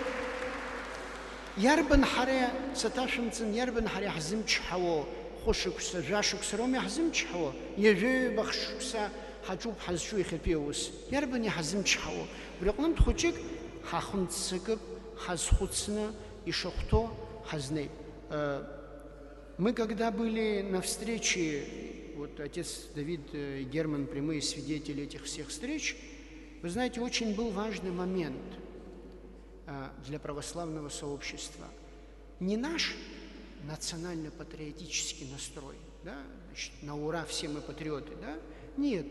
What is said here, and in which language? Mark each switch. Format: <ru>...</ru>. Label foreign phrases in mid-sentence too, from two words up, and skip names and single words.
<ab>Иарбан ҳара саҭашәымҵан, иарбан ҳара иаҳзымчҳауа хәышықәса, жәашықәса роума иаҳзымчҳауа? Ҩажәаҩ бахшықәса ҳаҿуп ҳазҿу иахьатәи аус. Иарбан иаҳзымчҳауа? Убри аҟнытә хәыҷык ҳахәымццакып, ҳазхәыцны ишахәҭоу ҳазнеип.</ab> <ru>Мы когда были на встрече вот отец Давид и Герман прямые свидетели этих всех встреч, вы знаете, очень был важный момент для православного сообщества. Не наш национально-патриотический настрой, да, значит, на ура все мы патриоты, да, не это.</ru>